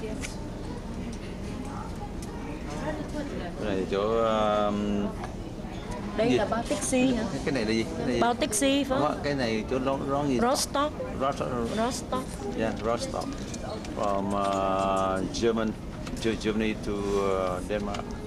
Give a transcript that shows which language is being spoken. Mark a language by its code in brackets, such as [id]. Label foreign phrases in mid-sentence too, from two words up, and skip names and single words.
[vi] Cái này chỗ đây gì? Là [en] Baltic Sea [vi] hả? Cái này là gì? Cái này [en] Baltic Sea [vi] phải không? Cái này chỗ đó gì? Rostock. Rostock. Rostock. [en] Yeah, Rostock. From German Germany to Denmark.